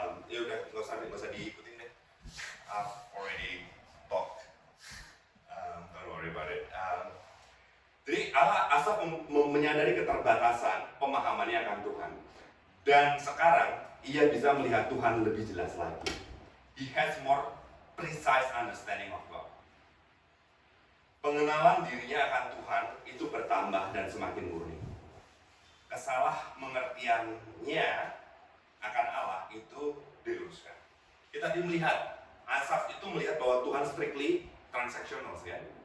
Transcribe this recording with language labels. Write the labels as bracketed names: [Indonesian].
[Indonesian] Ya udah, nggak usah diikutin deh. [English] I've already talked. Don't worry about it. [Indonesian] Jadi Asaf menyadari keterbatasan pemahamannya akan Tuhan. Dan sekarang ia bisa melihat Tuhan lebih jelas lagi. [English] He has more precise understanding of God. [Indonesian] Pengenalan dirinya akan Tuhan itu bertambah dan semakin murni. Kesalah mengertiannya akan Allah itu diluruskan. Kita tadi melihat, Asaf itu melihat bahwa Tuhan [English] strictly transactional, [Indonesian] kan?